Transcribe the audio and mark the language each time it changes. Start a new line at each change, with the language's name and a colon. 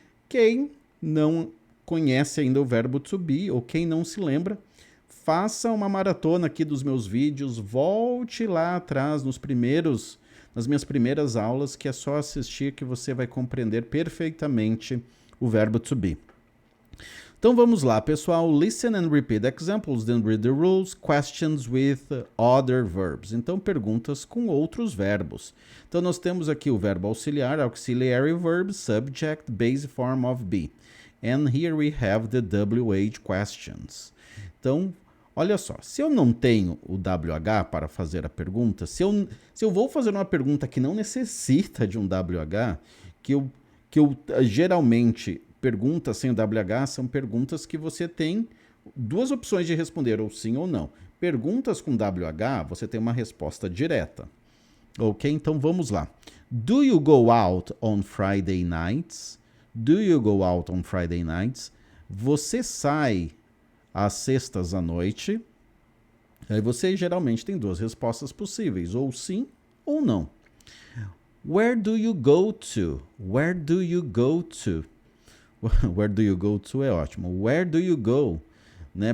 Portuguese: Quem não conhece ainda o verbo to be, ou quem não se lembra, faça uma maratona aqui dos meus vídeos, volte lá atrás nas minhas primeiras aulas, que é só assistir que você vai compreender perfeitamente o verbo to be. Então vamos lá, pessoal.
English: Listen and repeat examples, then read the rules. Questions with other verbs.
Portuguese: Então perguntas com outros verbos. Então nós temos aqui o verbo auxiliar,
English: auxiliary verb, subject, base form of be. And here we have the WH questions.
Portuguese: Então, olha só, se eu não tenho o WH para fazer a pergunta, se eu vou fazer uma pergunta que não necessita de um WH, que eu geralmente, perguntas sem o WH são perguntas que você tem duas opções de responder, ou sim ou não. Perguntas com WH, você tem uma resposta direta. Ok? Então vamos lá.
English: Do you go out on Friday nights? Do you go out on Friday nights?
Portuguese: Você sai às sextas à noite? Aí você geralmente tem duas respostas possíveis, ou sim ou não.
English: Where do you go to? Where do you go to? Where do you go to
Portuguese: é ótimo.
English: Where do you go? né?